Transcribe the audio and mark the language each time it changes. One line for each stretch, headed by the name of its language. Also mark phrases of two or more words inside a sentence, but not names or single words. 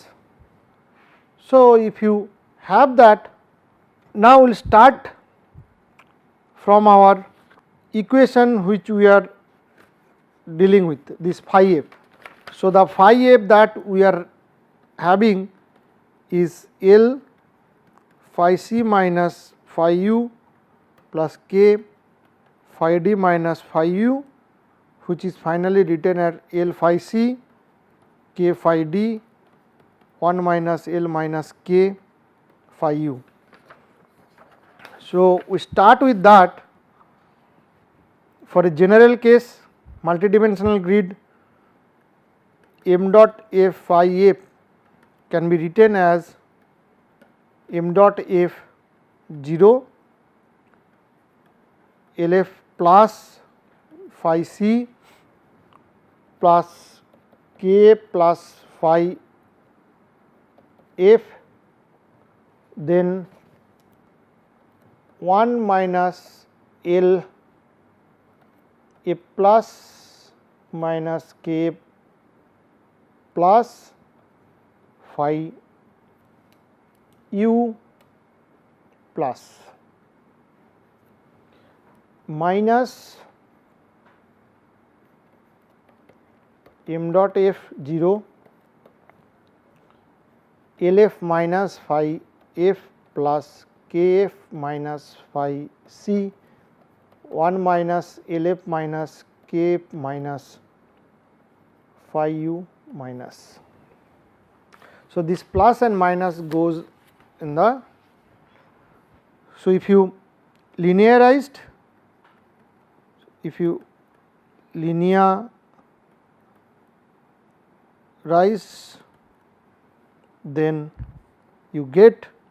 English: So, if you have that, now we will start from our equation which we are dealing with, this phi f. So, the phi f that we are having is L phi c minus phi u plus k phi d minus phi u, which is finally written as L phi c k phi d 1 minus L minus k phi u. So, we start with that. For a general case multidimensional grid, m dot f phi f can be written as m dot f 0 L f plus phi c plus k plus phi f, then 1 minus L f plus minus k plus phi u plus minus m dot f 0 L f minus phi f plus k f minus phi c 1 minus L f minus k f minus phi u minus. So, this plus and minus goes in the. So, if you linearized, then you get